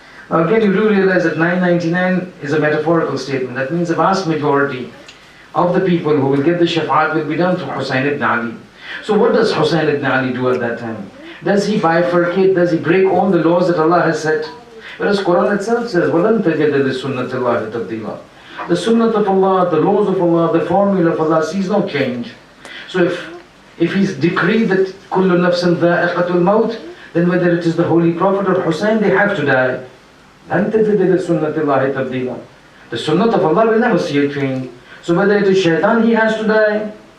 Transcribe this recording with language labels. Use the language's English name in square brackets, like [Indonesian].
[English] Now again, you do realize that 999 is a metaphorical statement. That means the vast majority of the people who will get the Shafa'at will be done through Hussani ibn Ali. So what does Hussani ibn Ali do at that time? Does he bifurcate? Does he break all the laws that Allah has set? Whereas Quran itself says, [Arabic] وَلَن تَجِدَ لِسُنَّةِ اللَّهِ تَبْدِيلًا. [English] The sunnah of Allah, the laws of Allah, the formula of Allah sees no change. So if he's decreed that [Arabic] كُلُّ نَفْسٍ ذَائِقَةُ الْمَوْتِ, [English] then whether it is the Holy Prophet or Hussein, they have to die. [Arabic] لَن تَجِدَ لِسُنَّةِ اللَّهِ تَبْدِيلًا. [English] The sunnah of Allah will never see a change. So whether it is Shaitan, he has to die.